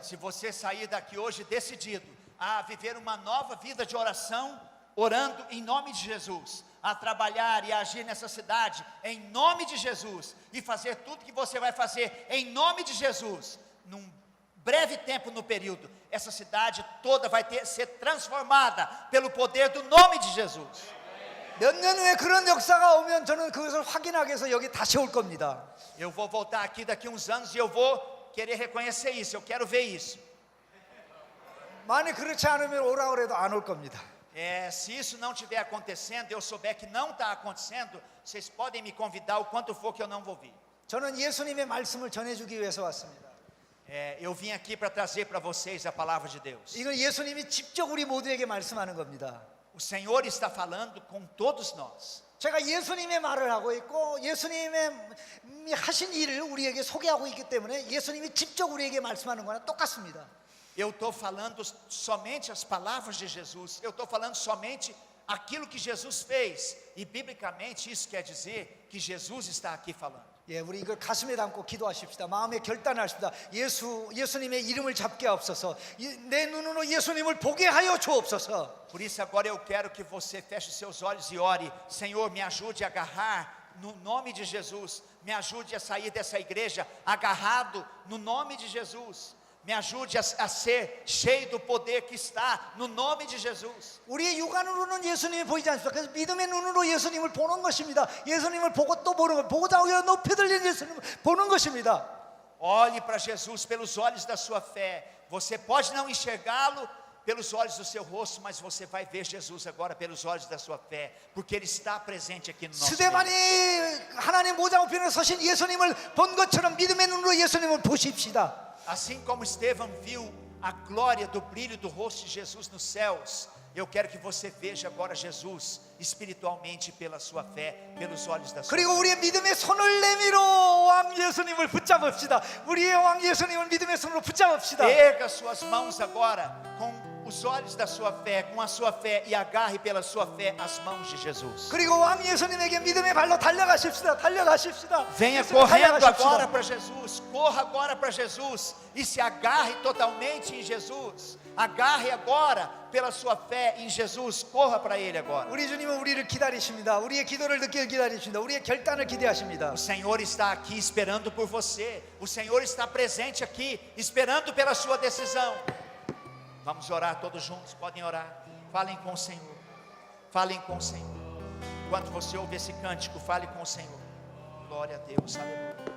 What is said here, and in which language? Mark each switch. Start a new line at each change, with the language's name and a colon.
Portuguese: Se você sair daqui hoje decidido a viver uma nova vida de oração, orando em nome de Jesus, a trabalhar e a agir nessa cidade em nome de Jesus e fazer tudo que você vai fazer em nome de Jesus, num breve tempo no período, essa cidade toda vai ser transformada pelo poder do nome de Jesus.
Korean: 몇 년 후에 그런 역사가 오면 저는 그것을 확인하기 위해서 여기 다시 올 겁니다.
Portuguese: Eu vou voltar aqui daqui uns anos e eu vou querer reconhecer isso, eu quero ver isso.
Korean: 만약 그렇지 않으면 오라고 해도 안 올 겁니다.
Portuguese: Se isso não estiver acontecendo, eu souber que não está acontecendo, vocês podem me convidar o quanto for que eu não vou vir.
Korean: 저는 예수님의 말씀을 전해주기 위해서 왔습니다.
Portuguese: Eu vim aqui para trazer para vocês a palavra de Deus.
Korean: 이건 예수님이 직접 우리 모두에게 말씀하는 겁니다.
Portuguese: O Senhor está falando com todos nós.
Korean: 제가 예수님의 말을 하고 있고 예수님의 하신 일을 우리에게 소개하고 있기 때문에 예수님이 직접 우리에게 말씀하는 거랑 똑같습니다.
Portuguese: Eu estou falando somente as palavras de Jesus. Eu estou falando somente aquilo que Jesus fez. E biblicamente isso quer dizer que Jesus está aqui falando.
Korean: 예, 우리 이걸 가슴에 담고 기도하십시다. 마음에 결단하십시다. 예수님의 이름을 잡게 하옵소서. 내 눈으로 예수님을 보게 하여 주옵소서.
Portuguese: Por isso agora eu quero que você feche os seus olhos e ore. Senhor, me ajude a agarrar no nome de Jesus. Me ajude a sair dessa igreja agarrado no nome de Jesus. Me ajude a ser cheio do poder que está no nome de Jesus.
Korean: 우리의 육안으로는 예수님이 보이지 않습니다. 그래서 믿음의 눈으로 예수님을 보는 것입니다. 예수님을 보고 또 보는 것, 보고자 하여 높이 들린 예수님을 보는 것입니다.
Portuguese: Olhe para Jesus pelos olhos da sua fé. Você pode não enxergá-lo pelos olhos do seu rosto, mas você vai ver Jesus agora pelos olhos da sua fé, porque Ele está presente aqui no nosso meio.
Korean: 스데반이 하나님 모자 우편에 서신 예수님을 본 것처럼 믿음의 눈으로 예수님을 보십시다.
Portuguese: Assim como Estevão viu a glória do brilho do rosto de Jesus nos céus, eu quero que você veja agora Jesus espiritualmente pela sua fé, pelos olhos da sua
Korean: 그리고 우리의 믿음의 손을 내밀어 왕 예수님을 붙잡읍시다. 우리의 왕 예수님을 믿음의 손으로 붙잡읍시다. Erga suas mãos agora com os olhos da sua fé, com a sua fé, e agarre pela sua fé as mãos de Jesus. 그리고 왕 예수님에게 믿음의 발로 달려가십시다. 달려가십시다.
Portuguese: Venha
Korean: 예수님
Portuguese: correndo
Korean: 달려가십시다.
Portuguese: agora para Jesus, corra agora para Jesus e se agarre totalmente em Jesus. Agarre agora pela sua fé em Jesus, corra para Ele agora.
Korean: 우리 주님은 우리를 기다리십니다. 우리의 기도를 듣길 기다리십니다. 우리의 결단을 기대하십니다.
Portuguese: O Senhor está aqui esperando por você. O Senhor está presente aqui, esperando pela sua decisão. Vamos orar todos juntos, podem orar. Falem com o Senhor. Falem com o Senhor. Enquanto você ouve esse cântico, fale com o Senhor. Glória a Deus, aleluia.